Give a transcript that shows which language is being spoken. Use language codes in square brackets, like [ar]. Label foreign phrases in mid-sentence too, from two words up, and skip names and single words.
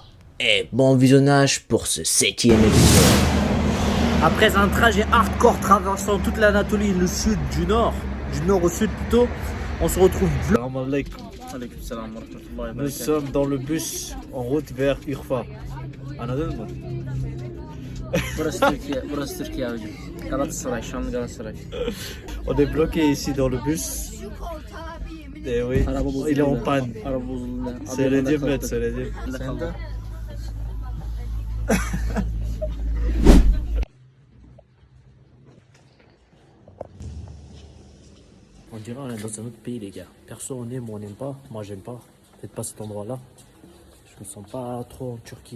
[fr] Et bon visionnage pour ce 7e épisode. Après un trajet hardcore traversant toute l'Anatolie, le sud du nord au sud plutôt, on se retrouve Nous sommes dans le bus en route vers Urfa. [tr] Anladın mı? Burası Türkiye, burası Türkiye abicim. Galatasaray, Şanlı Galatasaray. [fr] On est bloqué ici dans le bus. Et oui, [tr] Araba bozuldu. [fr] il est en panne. [tr] Araba bozuldu. Söylediğim ben söylediğim. Sen de? [fr] On dirait on est dans un autre pays les gars. Perso on aime ou on n'aime pas. Moi j'aime pas. Peut-être pas cet endroit là. Je me sens pas trop en Turquie.